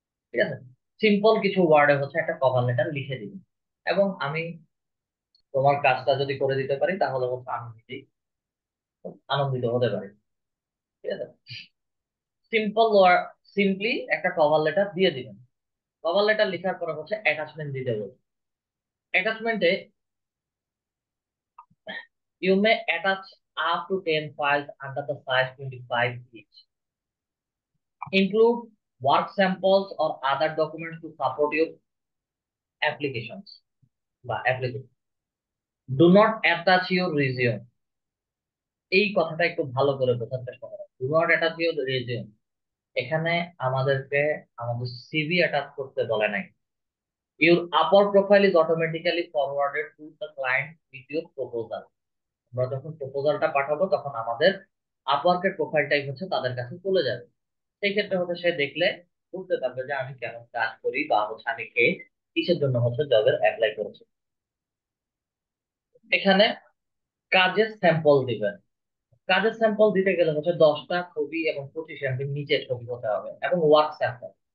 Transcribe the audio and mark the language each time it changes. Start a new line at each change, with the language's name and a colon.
Bangla: ঠিক আছে, সিম্পল কিছু ওয়ার্ডে হচ্ছে একটা কভার লেটার লিখে দিবি, এবং আমি তোমার কাজটা যদি করে দিতে পারি তাহলে হচ্ছে আমি নিজেই আনন্দিত হতে পারি। ঠিক আছে, সিম্পল ওয়ার্ড, সিম্পলি একটা কভার লেটার দিয়ে দিবেন। কভার লেটার লেখার পরে হচ্ছে অ্যাটাচমেন্ট দিতে বলবে। অ্যাটাচমেন্টে
English: you may attach up to 10 files under the size 25 each. Include work samples or other documents to support your applications বা application. Do not attach your resume.
Bangla: এই কথাটা একটু ভালো করে বোঝার চেষ্টা করো।
English: Do not attach your resume,
Bangla: এখানে আমাদেরকে আমাদের সিভি অ্যাটাচ করতে বলে নাই।
English: Your upper profile is automatically forwarded to the client with your proposal.
Bangla: আমরা যখন প্রপোজালটা পাঠাবো তখন আমাদের আপওয়ার্কের প্রোফাইলটাই হচ্ছে তাদের কাছে চলে যাবে। সেই ক্ষেত্রে হচ্ছে সে দেখলে বুঝতে পারবে যে আমি কেমন কাজ করি, বা হচ্ছে আমি কে, কিসের জন্য হচ্ছে জবের অ্যাপ্লাই করেছি। এখানে কাজের স্যাম্পল দিবেন। কাজের স্যাম্পল দিতে গেলে হচ্ছে 10টা ছবি এবং 25 MB নিচে ছবি হতে হবে, এবং ওয়ার্ক স্যাম্পল।